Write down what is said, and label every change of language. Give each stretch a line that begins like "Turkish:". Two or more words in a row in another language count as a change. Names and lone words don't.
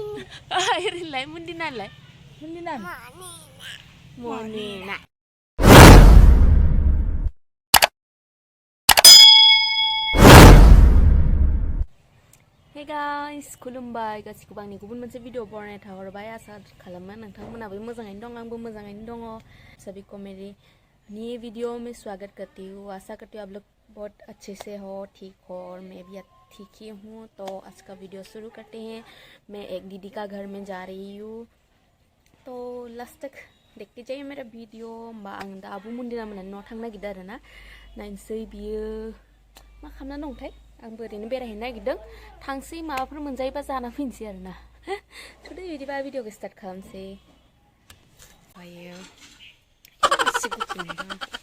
English: Rinlay mundina lay. Mundina. Mundina. Hey guys,
Bodo: खुलुमबाय गासिखौबो आंनि गुबुन मोनसे भिडिअ बनायना थाहरबाय आसा खालामो नोंथांमोनाबो मोजाङैनो दं आंबो मोजाङैनो दङ
Hindi: सभी को मेरी नई वीडियो में स्वागत करती हूँ आशा करती हूँ आप लोग बहुत अच्छे से हो ठीक हो और मैं भी ठीक ही हूँ तो आज का वीडियो शुरू करते हैं मैं एक दीदी का घर में जा रही हूँ तो लास्ट तक देखते जाइए मेरा
Bodo: भिडिअ होमबा आं दा आब' मन्दिरा मोनहानि न'आव थांनो नागिरदों आरोना नायनोसै बियो मा खालामना दंथाय आंबो ओरैनो बेरायहैनो नागिरदों थांसै माबाफोर मोनजायोबा जाना फैनोसै आरोना थुदो बिदिबा भिडिअखौ स्टार्ट खालामसै ओमफ्रायो एसे गुफुर मोनदों